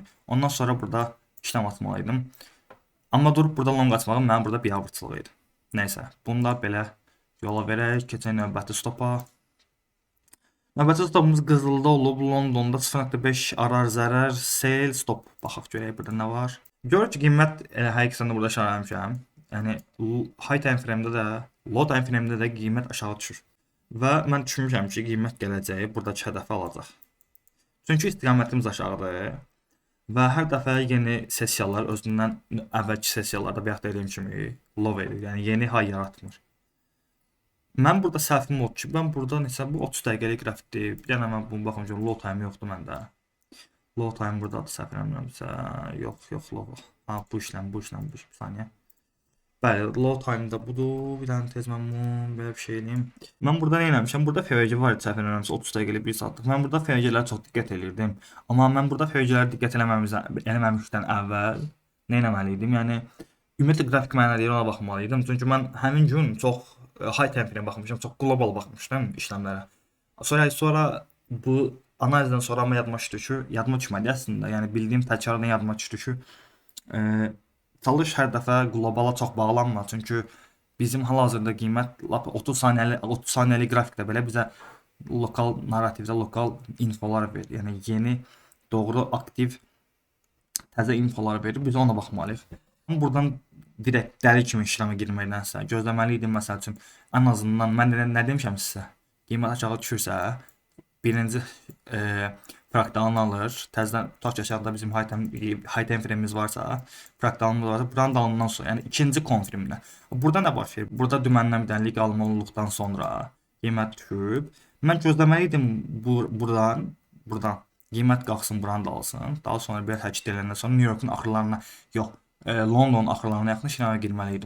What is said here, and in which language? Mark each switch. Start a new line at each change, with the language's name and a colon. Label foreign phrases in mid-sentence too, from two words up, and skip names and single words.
Azerbaijani: Ondan sonra burada işlem atmalıydım. Amma durub burada long atmağım mənim burada biabırçılıq idi. Nəysə, bunu da belə yola verək. Keçək növbəti stopa. Növbəti stopumuz qızılda olub. Londonda 0.5 arar zərər
English: sell stop.
Azerbaijani: Baxaq görək burada nə var. Görür ki, qiymət həqiqətən də burada aşağı eləmişəm. Yəni
English: high time frame-də
Azerbaijani: də,
English: low time frame-də
Azerbaijani: də qiymət aşağı düşür. Və mən düşünmüşəm ki, qiymət gələcəyi buradakı hədəfi alacaq. Çünki istiqamətimiz aşağıdır. Və hər dəfə yeni sessiyalar özündən əvvəlki sessiyalarda bayaq dediyim kimi low verir. Yəni yeni high yaratmır. Mən burada səhvim oldu ki, mən burada neçə bu 30 dəqiqəlik qrafikdir. Bir dənə mən bunu baxım görüm,
English: low time
Azerbaijani: yoxdur məndə.
English: Low time
Azerbaijani: burdadır, səhv eləmirəmsə. Yox, low. Ha, bu saniyə. Bəli,
English: low time-da
Azerbaijani: budur. Bir dənə tez mən bunu belə bir şey eləyim. Mən burada nə eləmişəm? Burada FVG var idi, səhv eləmirəmsə 30 dəqiqəlik 1 saatlıq. Mən burada FVG-lərə çox diqqət eləyirdim. Amma mən burada FVG-lərə diqqət eləməmişdən əvvəl nə etməli idim? Yəni ümumiyyətlə qrafik mənə deyir, ona baxmalıydım. Çünki mən həmin gün çox
English: high time frame
Azerbaijani: baxmışam, çox global baxmışdım işləmlərə. Sonra bu analizdən sonra amma yadıma düşmədi əslində. Yəni bildiyim təkrardan yadıma düşdü ki, çalış hər dəfə qlobala çox bağlanma. Çünki bizim hal-hazırda qiymət lap 30 saniyəlik qrafikdə belə bizə lokal narrativdə lokal infolar verir. Yəni yeni, doğru, aktiv təzə infolar verir. Biz ona baxmalıyıq. Buradan direkt dəli kimi işləmə girməkdənsə gözləməli idim. Məsəl üçün ən azından mən nə demişəm sizə? Qiymət aşağı düşürsə, birinci fraktalını alır. Təzədən tutaq aşağıda bizim
English: high time frame-imiz
Azerbaijani: varsa, fraktalımız varsa, buranın dalından sonra, yəni ikinci konfirmlə. Burada nə baş verir? Burada düməndən bir dənə legal olduqdan sonra qiymət düşüb. Mən gözləməli idim buradan qiymət qalxsın, buranı da alsın. Daha sonra bir hərəkət edəndən sonra New Yorkun axırlarına yox, London axırlarına yaxın işləmə girməli idim.